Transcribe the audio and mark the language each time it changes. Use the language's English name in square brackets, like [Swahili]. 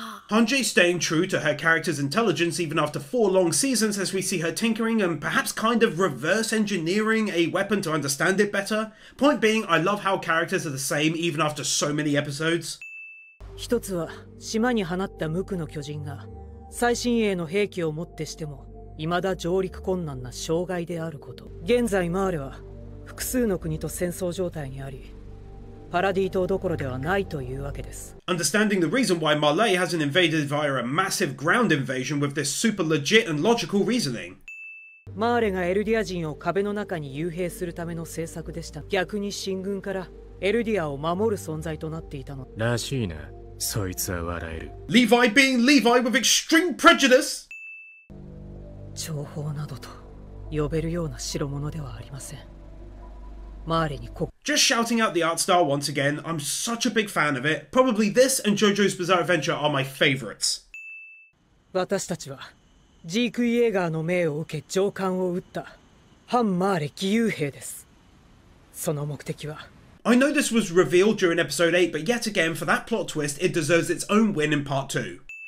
[English] Hanji staying true to her character's intelligence even after 4 long seasons, as we see her tinkering and perhaps kind of reverse engineering a weapon to understand it better. Point being, I love how characters are the same even after so many episodes. [Japanese] 一つは島に放った無垢の巨人が最新鋭の兵器をもってしても未だ上陸困難な障害であること。現在マーレは複数の国と戦争状態にあり、パラディ島どころではないというわけです。 [English] Understanding the reason why Marley hasn't invaded via a massive ground invasion with this super legit and logical reasoning. [Japanese] マーレがエルディア人を壁の中に幽閉するための政策でした。逆に進軍からエルディアを守る存在となっていたの。らしいな。 [English] Levi being Levi with extreme prejudice. [Japanese] 情報などと呼べるような代物ではありません。マーレにこ [English] Just shouting out the art style once again. I'm such a big fan of it. Probably this and JoJo's Bizarre Adventure are my favorites. [Japanese] 私たちはジーク・イエーガーの命を受け上官を撃った反マーレ義勇兵です。その目的は [English] I know this was revealed during episode 8, but yet again, for that plot twist, it deserves its own win in part 2.